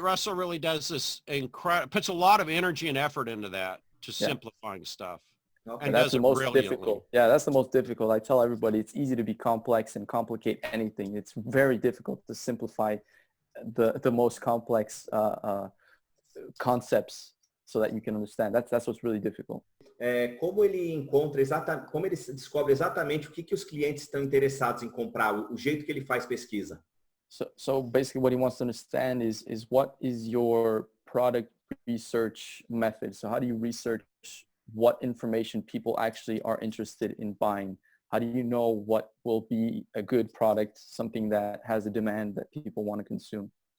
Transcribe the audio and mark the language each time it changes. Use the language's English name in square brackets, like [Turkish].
[English] Russell really does this puts a lot of energy and effort into that, to simplifying stuff. Okay. And that's the most difficult. Yeah, that's the most difficult. I tell everybody it's easy to be complex and complicate anything. It's very difficult to simplify the most complex concepts so that you can understand. That's what's really difficult. [Portuguese] Como ele descobre exatamente o que os clientes estão interessados em comprar, o jeito que ele faz pesquisa. [English] So basically what he wants to understand is what is your product research method? So how do you research what information people actually are interested in buying? How do you know what will be a good product, something that has a demand that people want to consume?